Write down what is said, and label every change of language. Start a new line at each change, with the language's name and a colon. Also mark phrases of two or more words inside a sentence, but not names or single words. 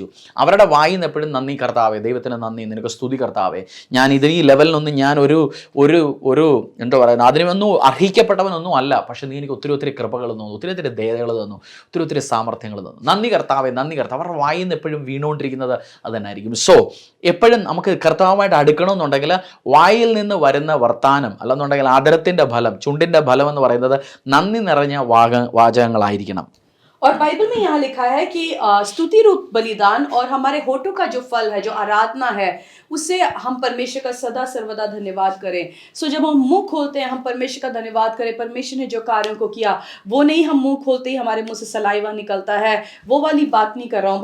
Malayalam: അവരുടെ വായിൽ നിന്ന് എപ്പോഴും നന്ദി കർത്താവേ, ദൈവത്തിന് നന്ദി, നിനക്ക് സ്തുതി കർത്താവേ, ഞാൻ ഈ ലെവലിനൊന്നും ഞാൻ ഒരു എന്താ പറയുന്നത് അതിനൊന്നും അർഹിക്കപ്പെട്ടവനൊന്നും അല്ല, പക്ഷേ നീ എനിക്ക് ഒത്തിരി കൃപകൾ തന്നു, ഒത്തിരി ദയകൾ തന്നു, ഒത്തിരി സാമർഥ്യങ്ങൾ തന്നു, നന്ദി കർത്താവേ, നന്ദി കർത്താവ്. അവരുടെ വായിൽ നിന്ന് എപ്പോഴും വീണുകൊണ്ടിരിക്കുന്നത് അത് തന്നെ ആയിരിക്കും. സോ എപ്പോഴും നമുക്ക് കർത്താവുമായിട്ട് അടുക്കണമെന്നുണ്ടെങ്കിൽ വായിൽ നിന്ന് വരുന്ന വർത്താനം അല്ലെന്നുണ്ടെങ്കിൽ ആദരത്തിൻ്റെ ഫലം, ചുണ്ടിൻ്റെ ഫലം എന്ന് പറയുന്നത് നന്ദി നിറഞ്ഞ വാചകങ്ങളായിരിക്കണം.
Hindi: और बाइबल में यहाँ लिखा है कि स्तुति रूप बलिदान और हमारे होठों का जो फल है, जो आराधना है, उससे हम परमेश्वर का सदा सर्वदा धन्यवाद करें. सो जब हम मुंह खोलते हैं, हम परमेश्वर का धन्यवाद करें. परमेश्वर ने जो कार्यों को किया, वो नहीं हम मुंह खोलते ही हमारे मुंह से सलाइवा निकलता है, वो वाली बात नहीं कर रहा हूँ.